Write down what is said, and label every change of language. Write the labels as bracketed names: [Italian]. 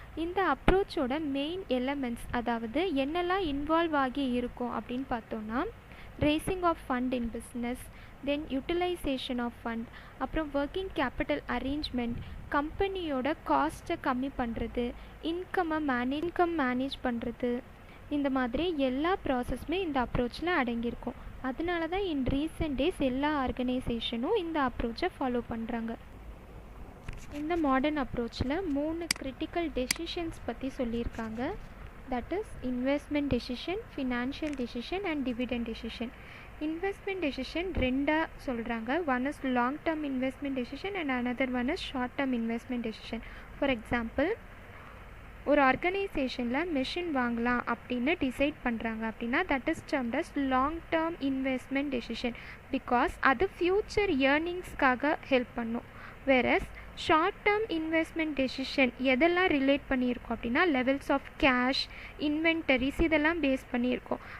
[Tamil] இந்த அப்ரோச்சோட main elements அதாவது என்னெல்லாம் இன்வால்வ் ஆகி இருக்கும் அப்படின்னு பார்த்தோன்னா [English] raising of fund in business, then utilization of fund, [Tamil] அப்புறம் working capital arrangement, கம்பெனியோட காஸ்ட்டை கம்மி பண்ணுறது, இன்கம் மேனேஜ் பண்ணுறது, இந்த மாதிரி எல்லா ப்ராசஸுமே இந்த அப்ரோச்சில் அடங்கியிருக்கும். அதனால தான் இன் ரீசெண்ட் டேஸ் எல்லா ஆர்கனைசேஷனும் இந்த அப்ரோச்சை ஃபாலோ பண்ணுறாங்க. இந்த மாடர்ன் அப்ரோச்சில் 3 கிரிட்டிக்கல் டெசிஷன்ஸ் பற்றி சொல்லியிருக்காங்க. [English] that is investment decision, financial decision and dividend decision. [Tamil] Investment decision ரெண்டா சொல்கிறாங்க. [English] one is long term investment decision and another one is short term investment decision. [Tamil] For example, ஒரு ஆர்கனைசேஷனில் machine வாங்கலாம் அப்படின்னு decide பண்ணுறாங்க அப்படின்னா [English] that is termed as long term investment decision, [Tamil] because அது future ஏர்னிங்ஸ்க்காக help பண்ணும். Whereas short term investment decision எதெல்லாம் relate பண்ணியிருக்கோம் அப்படின்னா லெவல்ஸ் ஆஃப் கேஷ், இன்வென்டரிஸ் இதெல்லாம் பேஸ் பண்ணியிருக்கோம்.